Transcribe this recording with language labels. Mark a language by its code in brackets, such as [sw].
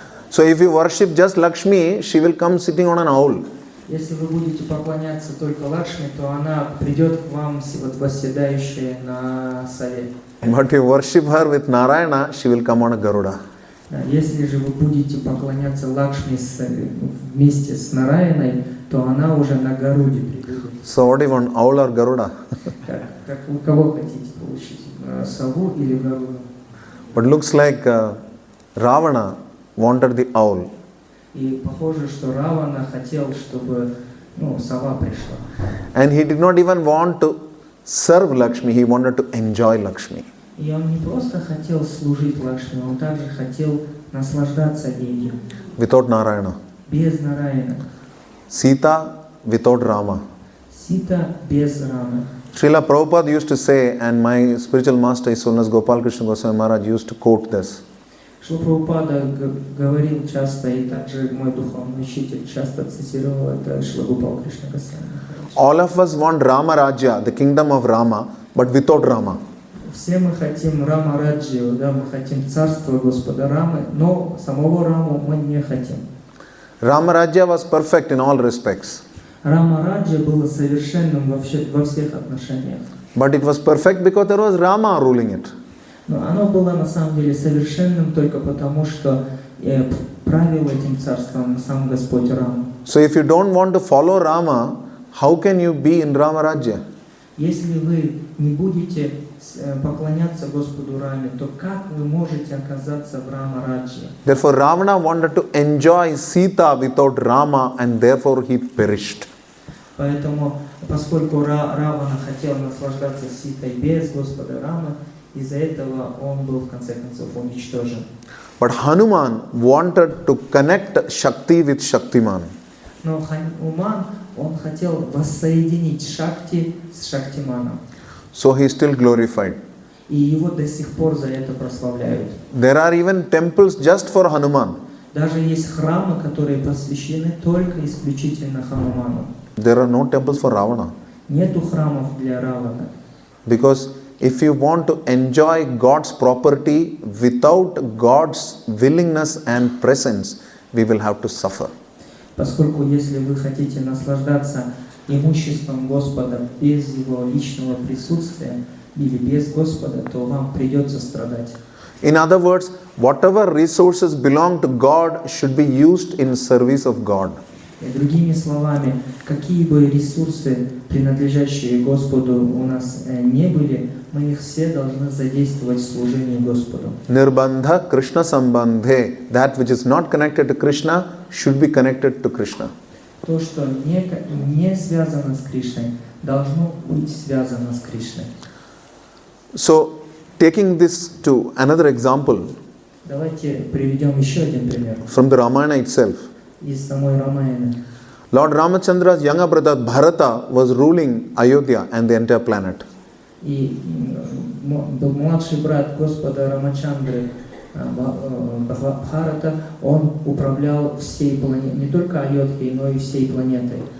[en] So if you worship just Lakshmi, she will come sitting on an owl. [ru] Если вы будете поклоняться только Лакшми, то она придет к вам, вот восседающая на сове. [en] But if you worship her with Narayana, she will come on a Garuda. [ru] Если же вы будете поклоняться Лакшми вместе с Нараяной, то она уже на Гаруде прибудет. [en] So what do you want, owl or Garuda? [ru] Как у кого хотите получить, сову или Гаруду? [en] But looks like Ravana wanted the owl. [ru] И похоже, что Равана хотел, чтобы сова пришла. [en] And he did not even want to serve Lakshmi, he wanted to enjoy Lakshmi. [ru] И он не просто хотел служить Лакшми, он также хотел наслаждаться ею. [en] Without Narayana. [ru] Без Нараяна. [en] Sita without Rama. [ru] Сита без Рама. [en] Srila Prabhupada used to say, and my spiritual master, His Holiness Gopal Krishna Goswami Maharaj used to quote this. [ru] Шрила Прабхупада говорил часто, и также мой духовный учитель часто цитировал это Шрила Гопал Кришна Госвами. [en] All of us want Rama Rajya, the kingdom of Rama, but without Rama. [ru] Все мы хотим Рама Раджию, да, мы хотим царства Господа Рамы, но самого Раму мы не хотим. [en] Rama Rajya was perfect in all respects. [ru] Рама Раджа было совершенным во всех отношениях. [en] But it was perfect because there was Rama ruling it. [ru] Но оно было на самом деле совершенным только потому, что правил этим царством сам Господь Рама. [en] So if you don't want to follow Rama, how can you be in Rama Rajya? [ru] Если вы не будете поклоняться Господу Раме, то как вы можете оказаться в Рама Раджье? [en] Therefore Ravana wanted to enjoy Sita without Rama and therefore he perished. [ru] Поэтому, поскольку Равана хотел наслаждаться Ситой без Господа Рамы, из-за этого он был в конце концов уничтожен. [en] But Hanuman wanted to connect Shakti with Shaktiman. [ru] Но Хануман, он хотел воссоединить Шакти с Шактиманом. [en] So he is still glorified. [ru] И его до сих пор за это прославляют. [en] There are even temples just for Hanuman. [ru] Даже есть храмы, которые посвящены только исключительно Хануману. [en] There are no temples for Ravana. [ru] Нету храмов для Равана. [en] Because if you want to enjoy God's property without God's willingness and presence, we will have to suffer. [ru] Поскольку если вы хотите наслаждаться имуществом Господа без Его личного присутствия или без Господа, то вам придется страдать. [en] In other words, whatever resources belong to God should be used in service of God. [ru] И другими словами, какие бы ресурсы, принадлежащие Господу, у нас не были, мы их все должны задействовать в служении Господу. [sa] Nirbandha Krishna Sambandhe. [en] That which is not connected to Krishna should be connected to Krishna. [ru] То, что не связано с Кришной, должно быть связано с Кришной. [en] So, taking this to another example [ru] Давайте приведем еще один пример [en] from the Ramayana itself. [ru] из самой Рамаяны. [en] Lord Ramachandra's younger brother Bharata was ruling Ayodhya and the entire planet. [ru] И младший брат Господа Рамачандры Бхарата, он управлял всей планетой, не только Айодхой, но и всей планетой.